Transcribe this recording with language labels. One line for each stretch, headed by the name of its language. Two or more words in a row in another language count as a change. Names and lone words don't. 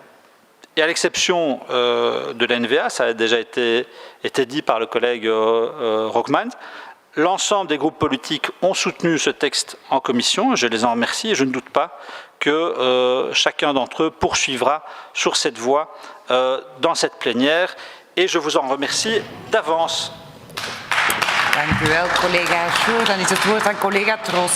French: Et à l'exception de l'NVA, ça a déjà été dit par le collègue Rockman, l'ensemble des groupes politiques ont soutenu ce texte en commission, je les en remercie et je ne doute pas que chacun d'entre eux poursuivra sur cette voie dans cette plénière et je vous en remercie d'avance.
Dutch: Dank u wel, collega Schoor. Dan is het woord aan collega Tros.